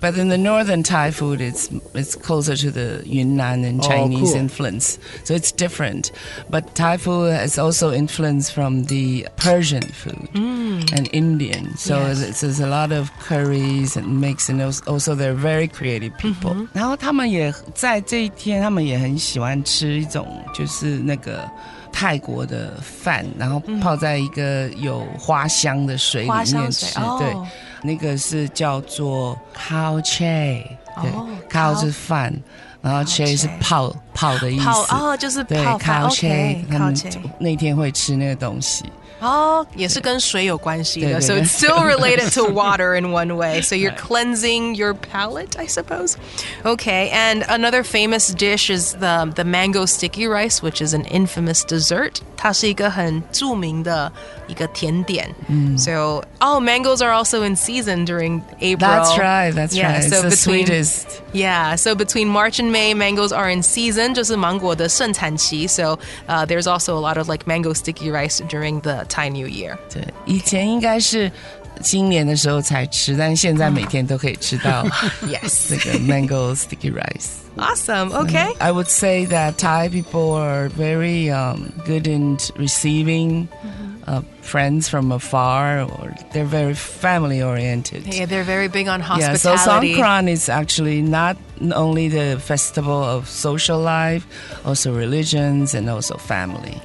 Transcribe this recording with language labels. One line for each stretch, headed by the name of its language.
English: But in the northern Thai food, it's closer to the Yunnan and Chinese influence. So it's different. But Thai food has also influence from the Persian food and Indian. So there's a lot of curries and mix, and also they're very creative people.
Chinese: 然后他们也在这一天，他们也很喜欢吃一种就是那个。泰国的饭，然后泡在一个有花香的水里面吃，对，那个是叫做 khao che， 对，khao 是饭，然后 che 是泡的意思，就是对 khao che， 他们那天会吃那个东西。也是跟水有关系的.
English: So it's still related to water in one way. So you're cleansing your palate, I suppose. Okay, and another famous dish is the mango sticky rice, which is an infamous dessert.
Chinese: 它是一个很著名的一个甜点.
English: So, mangoes are also in season during April. That's right. It's so the sweetest. Yeah, so between March and May, mangoes are in season,
Chinese: 就是芒果的盛产期.
English: So there's also a lot of like mango sticky rice during the Thai New Year.
Chinese: 对，以前应该是新年的时候才吃，但现在每天都可以吃到
English: Yes.
Chinese: 这个 mango sticky rice.
English: Awesome. Okay. I would say that Thai people are very good in receiving friends from afar, or they're very family oriented. Yeah, they're very big on Yeah, so hospitality. Songkran is actually not only the festival of social life, also religions and also family.